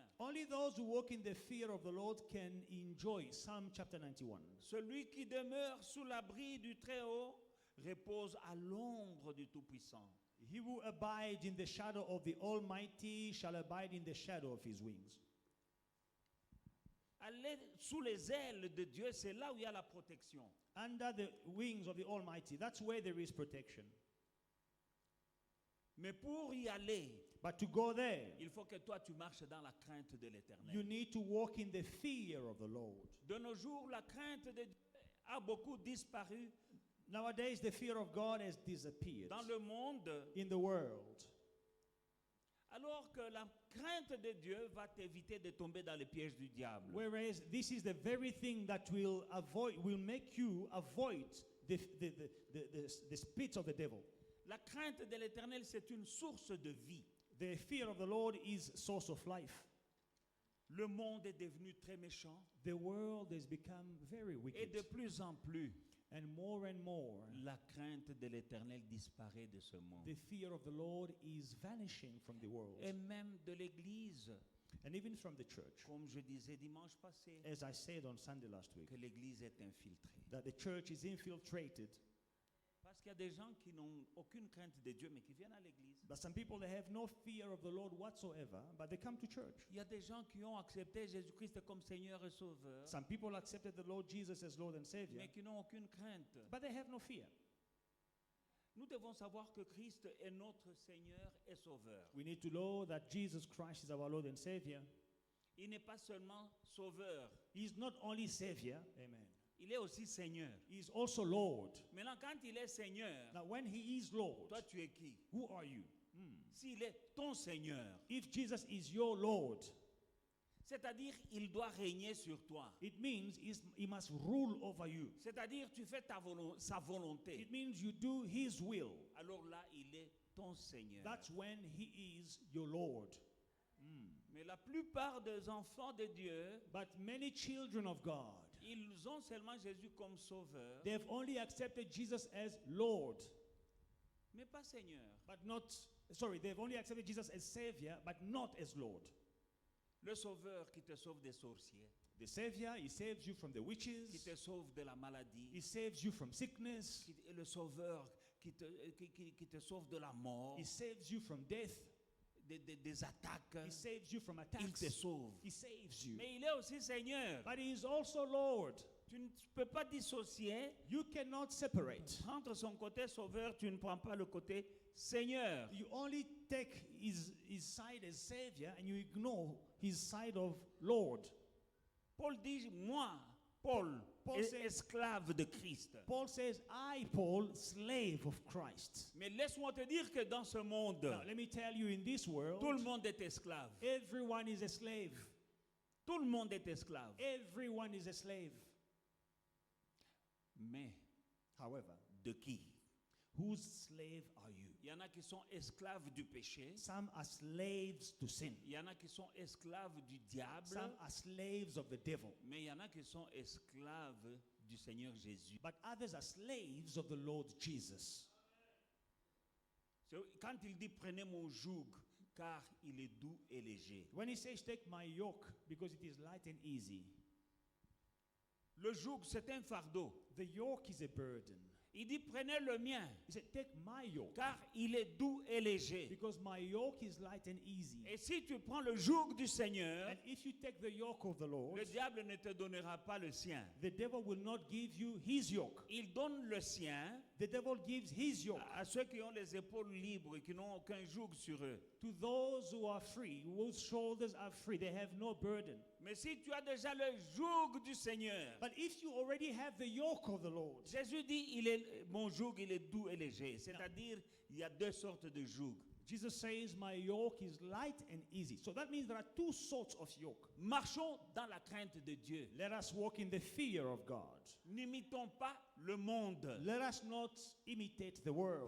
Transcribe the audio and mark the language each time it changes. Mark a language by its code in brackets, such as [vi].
[en] Only those who walk in the fear of the Lord can enjoy Psalm chapter 91. [fr] Celui qui demeure sous l'abri du Très-Haut repose à l'ombre du Tout-Puissant. [en] He who abides in the shadow of the Almighty shall abide in the shadow of his wings. [fr] Aller sous les ailes de Dieu, c'est là où il y a la protection. [en] Under the wings of the Almighty, that's where there is protection. [fr] Mais pour y aller, [en] But to go there, [fr] il faut que toi tu marches dans la crainte de [en] you [fr] l'Éternel. [en] need to walk in the fear of the Lord. [fr] De nos jours, la crainte de Dieu a beaucoup disparu [en] Nowadays, the fear of God has disappeared [fr] dans le monde, [en] in the world. [fr] alors que la crainte de Dieu va t'éviter de tomber dans les pièges du diable. [en] Whereas this is the very thing that will make you avoid the spits of the devil. [fr] La crainte de l'Éternel, c'est une source de vie. [en] The fear of the Lord is source of life. [fr] Le monde est devenu très méchant. [en] The world has become very [fr] Et de [en] wicked. [fr] plus en plus, [en] And more, [fr] la crainte de l'Éternel disparaît de ce monde. [en] the fear of the Lord is vanishing from the world. [fr] Et même de l'Église. [en] And even from the church. [fr] Comme je disais dimanche passé, [en] As I said on Sunday last week, [fr] que l'Église est infiltrée. [en] that the church is infiltrated. [fr] Parce qu'il y a des gens qui n'ont aucune crainte de Dieu, mais qui viennent à l'église. [en] But some people, they have no fear of the Lord whatsoever, but they come to church. [fr] Il y a des gens qui ont accepté Jésus-Christ comme Seigneur et Sauveur, [en] Some people accepted the Lord Jesus as Lord and Savior, [fr] mais qui n'ont aucune crainte. [en] but they have no fear. [fr] Nous devons savoir que Christ est notre Seigneur et Sauveur. [en] We need to know that Jesus Christ is our Lord and Savior. [fr] Il n'est pas seulement Sauveur, [en] He's not only Savior, amen. [fr] il est aussi Seigneur. [en] He's also Lord. [fr] Maintenant, quand il est Seigneur, [en] Now, when He is Lord, [fr] toi tu es qui? [en] who are you? [fr] S'il est ton Seigneur, [en] If Jesus is your Lord, [fr] c'est-à-dire il doit régner sur toi. [en] it means He must rule over you. [fr] C'est-à-dire tu fais sa volonté. [en] It means you do His will. [fr] Alors là, il est ton Seigneur. [en] That's when He is your Lord. [fr] Mais la plupart des enfants de Dieu, [en] But many children of God, [fr] ils ont seulement Jésus comme Sauveur, [en] they've only accepted Jesus as Lord, [fr] mais pas Seigneur. [en] but not, sorry, they've only accepted Jesus as Savior, but not as Lord. [fr] Le Sauveur qui te sauve des sorciers, [en] The Savior, He saves you from the [fr] qui [en] witches, [fr] te sauve de la maladie, [en] He saves you from sickness, [fr] le Sauveur qui te sauve de la mort, [en] He saves you from death, [fr] des attaques. [en] He saves you from [fr] Il te [en] attacks, [fr] sauve. [en] He saves you. [fr] Mais il est aussi Seigneur. [en] But He is also Lord. [fr] Tu ne peux pas dissocier. [en] You cannot separate. [fr] Entre son côté Sauveur, tu ne prends pas le côté Seigneur. [en] You only take his side as Savior and you ignore His side of Lord. [fr] Paul dit, moi, Paul [en] says- [fr] esclave de Christ. [en] Paul says, I, Paul, slave of Christ. [fr] Mais laisse-moi te dire que dans ce monde, [en] Now, let me tell you, in this world, [fr] tout le monde est esclave. [en] everyone is a slave. [fr] Tout le monde est esclave. [en] Everyone is a slave. [fr] Mais [en] However, [fr] de qui? [en] whose slave are you? [fr] Il y en a qui sont esclaves du péché. [en] Some are slaves to sin. [fr] Il y en a qui sont esclaves du diable. [en] Some are slaves of the devil. [fr] Mais il y en a qui sont esclaves du Seigneur Jésus. [en] But others are slaves of the Lord Jesus. [fr] Quand il dit prenez mon joug, car il est doux et léger. [en] When He says, take my yoke, because it is light and easy. [fr] Le joug, c'est un fardeau. [en] The yoke is a burden. [fr] Il dit prenez le mien, [en] He said, take my yoke, [fr] car il est doux et léger. [en] because my yoke is light and easy. [fr] Et si tu prends le joug du Seigneur, [en] And if you take the yoke of the Lord, [fr] le diable ne te donnera pas le sien. [en] the devil will not give you his yoke. [fr] Il donne le sien [en] The devil gives his yoke [fr] à ceux qui ont les épaules libres et qui n'ont aucun joug sur eux. [en] to those who are free, whose shoulders are free. They have no burden. [fr] Mais si tu as déjà le joug du Seigneur, [en] But if you already have the yoke of the Lord, [fr] Jésus dit, mon joug, il est doux et léger. C'est-à-dire, il y a deux sortes de joug. [en] Jesus says, my yoke is light and easy. So that means there are two sorts of yoke. [fr] Marchons dans la crainte de Dieu. [en] Let us walk in the fear of God. [fr] N'imitons pas le monde. [en] Let us not imitate the world.